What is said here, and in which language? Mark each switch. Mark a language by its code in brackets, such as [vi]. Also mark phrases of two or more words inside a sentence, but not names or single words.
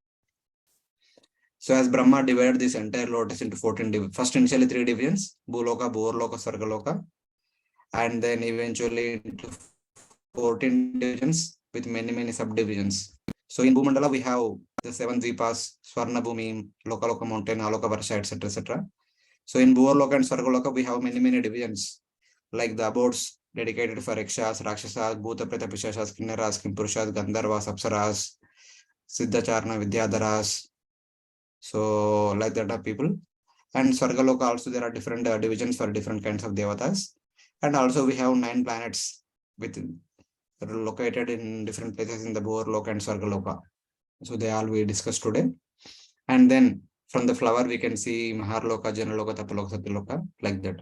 [en] So as Brahma divided this entire lotus into 14 first initially 3 divisions, Bhuloka, Bhuvarloka, Swargaloka, and then eventually into 14 divisions with many subdivisions. So in Bhumandala, we have the 7 Dvipas, Swarna Bhumi, Lokaloka Mountain, Aloka Varsha, etc. So in Bhuvarloka and Swargaloka, we have many divisions, like the abodes dedicated for Yakshas, Rakshasas, Bhuta Preta Pishashas, Kinnaras, Kimpurushas, Gandharvas, Apsaras, Siddhacharna, Vidyadharas. So like that are people. And Swargaloka also there are different divisions for different kinds of devatas. And also we have 9 planets that are located in different places in the Bhuvarloka and Swargaloka. So they all we discussed today. And then from the flower we can see Maharloka, Janaloka, Tapaloka, Satyaloka, like that.